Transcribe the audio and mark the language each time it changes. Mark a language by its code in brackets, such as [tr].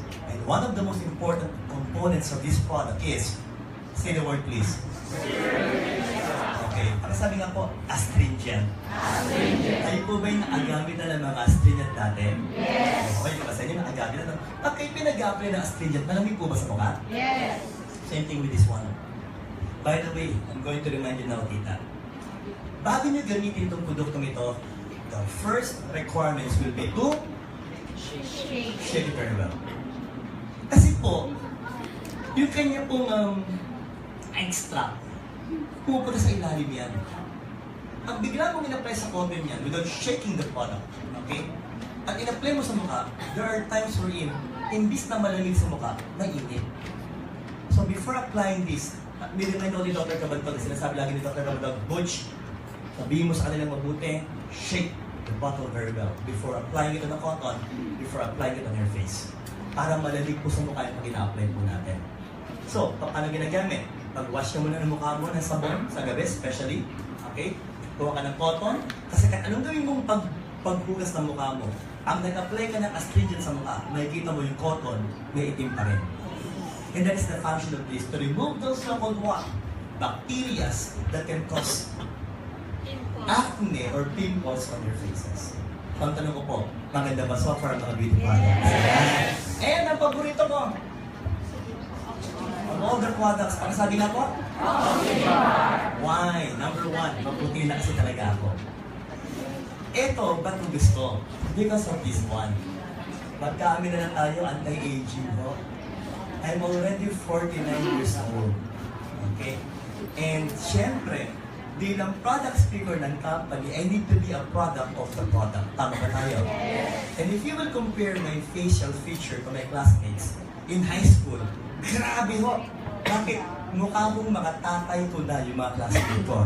[en] And one of the most important components of this product is, say the word please. [tl] Okay, para sabi nga po, astringent. Kayo po ba yung nakagamit na ng mga astringent natin? Yes. Okay, diba sa inyo nakagamit na? Pag kayo pinag-apply ng astringent, malamig po ba sa mukha? Yes. [en] Same thing with this one. By the way, I'm going to remind you now, tita. [tl] Bago nyo gamitin itong produktong ito, [en] the first requirements will be to shake it very well. [tl] Kasi po, yung kanya pong extract, pumupunta sa ilalim yan. Pag bigla mong in-apply sa cotton yan [en] without shaking the product, okay? [tl] At in-apply mo sa mukha, [en] there are times wherein, [tl] imbis na malamig sa mukha, mainit. [en] So before applying this, [tl] niremind ako ni Dr. Kabantog, sinasabi lagi ni Dr. Kabantog, Butch, sabihin mo sa kanilang mabuti, [en] shake the bottle very well before applying it on the cotton, before applying it on your face. [tl] Para malamig po sa mukha yung pag ina-apply po natin. So, paano ginagamit? Pag-wash ka muna ng mukha mo ng sabon sa gabi, [en] especially, okay? [tl] Kuha ka ng cotton, kasi anong gawin mong paghugas ng mukha mo? Ang nag-apply ka ng astringent sa mukha, makikita mo yung cotton, may itim pa rin. [en] And that is the function of this, to remove those so-called what? Bacteria that can cause acne or pimples on your faces. [tl] Ang tanong ko po, maganda ba so far ang mga beauty products? Yes! And ang paborito ko, [en] of all the products, [tl] ang sabi na po? [en] Why? Number one, [tl] mabuti na kasi talaga ako. Ito, ba't ko gusto? [en] Because of this one. [tl] Magkaamin na tayo, anti-aging po. [en] I'm already 49 years old. Okay? And syempre, bilang product speaker ng company, I need to be a product of the product. [tl] Tama ba tayo? [en] And if you will compare my facial feature to my classmates in high school, [tl] grabe ho! Bakit? Mukha mong mga tatay ko na yung mga classmates ko.